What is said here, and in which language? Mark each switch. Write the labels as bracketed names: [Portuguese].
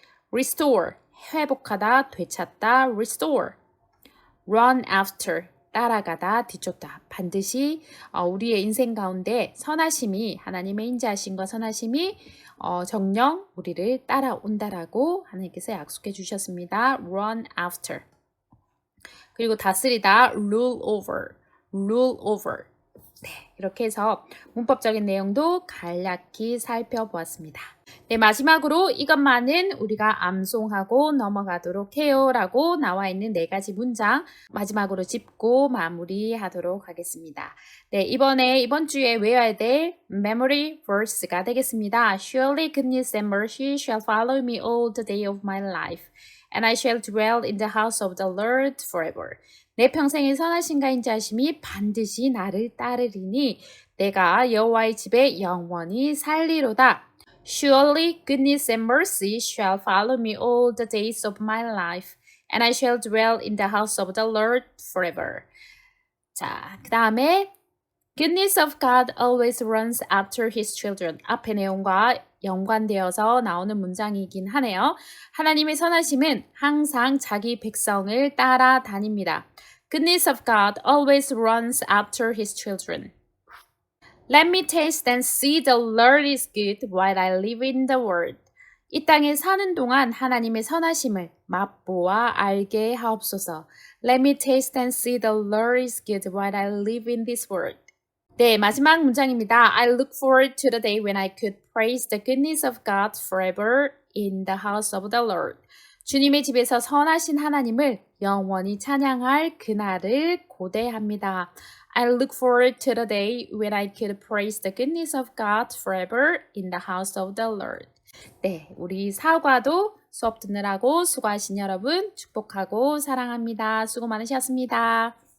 [Korean] Restore, 회복하다, 되찾다, restore. Run after, 따라가다, 뒤쫓다. 반드시 우리의 인생 가운데 선하심이 하나님의 인자하심과 선하심이 정령 우리를 따라온다라고 하나님께서 약속해 주셨습니다. [English] Run after. [Korean] 그리고 다스리다, rule over, rule over. 네, 이렇게 해서 문법적인 내용도 간략히 살펴보았습니다. 네, 마지막으로 이것만은 우리가 암송하고 넘어가도록 해요 라고 나와 있는 네 가지 문장 마지막으로 짚고 마무리하도록 하겠습니다. 네, 이번 주에 외워야 될 memory verse가 되겠습니다. [English] Surely goodness and mercy shall follow me all the day of my life, and I shall dwell in the house of the Lord forever. [Korean] 내 평생의 선하심과 인자하심이 반드시 나를 따르리니 내가 여호와의 집에 영원히 살리로다. [English] Surely goodness and mercy shall follow me all the days of my life, and I shall dwell in the house of the Lord forever. [Korean] 자, 그 다음에 [English] Goodness of God always runs after his children. [Korean] 앞의 내용과 연관되어서 나오는 문장이긴 하네요. 하나님의 선하심은 항상 자기 백성을 따라다닙니다. [English] Goodness of God always runs after his children. Let me taste and see the Lord is good while I live in the world. [Korean] 이 땅에 사는 동안 하나님의 선하심을 맛보아 알게 하옵소서. [English] Let me taste and see the Lord is good while I live in this world. [Korean] 네, 마지막 문장입니다. [English] I look forward to the day when I could praise the goodness of God forever in the house of the Lord. [Korean] 주님의 집에서 선하신 하나님을 영원히 찬양할 그날을 고대합니다. [English] I look forward to the day when I could praise the goodness of God forever in the house of the Lord. [Korean] 네, 우리 사과도 수업 듣느라고 수고하신 여러분 축복하고 사랑합니다. 수고 많으셨습니다.